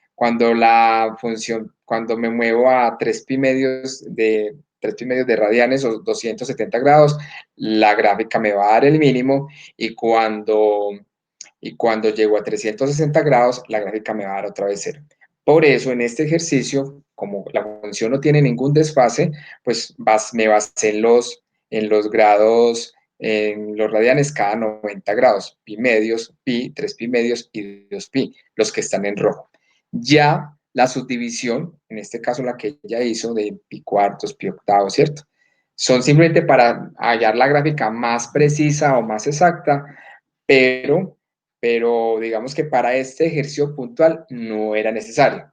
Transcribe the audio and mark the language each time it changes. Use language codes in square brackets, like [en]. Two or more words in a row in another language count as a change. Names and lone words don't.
[es] Cuando me muevo a 3 pi medios de radianes o 270 grados, la gráfica me va a dar el mínimo y cuando llego a 360 grados, la gráfica me va a dar otra vez cero. Por eso, en este ejercicio, como la función no tiene ningún desfase, pues me basé en los grados, en los radianes cada 90 grados, pi medios, pi, 3 pi medios y 2 pi, los que están en rojo. Ya la subdivisión, en este caso la que ella hizo de pi cuartos, pi octavos, ¿cierto? Son simplemente para hallar la gráfica más precisa o más exacta, pero digamos que para este ejercicio puntual no era necesario.